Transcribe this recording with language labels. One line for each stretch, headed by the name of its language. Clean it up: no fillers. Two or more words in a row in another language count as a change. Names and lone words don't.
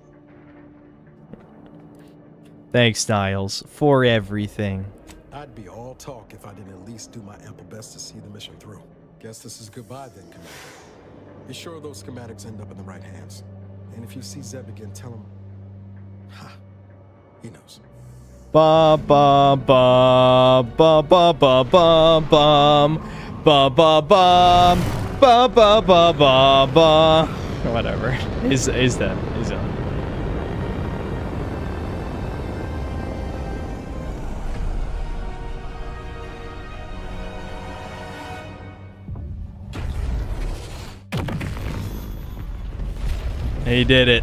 English: Thanks, Niles, for everything. I'd be all talk if I didn't at least do my ample best to see the mission through. Guess this is goodbye then, Commander. Be sure those schematics end up in the right hands. And if you see Zeb again, tell him... Ha. He knows. Ba ba ba ba ba ba ba bum ba ba bum ba ba ba ba ba. Whatever. He's dead. He's done. He did it.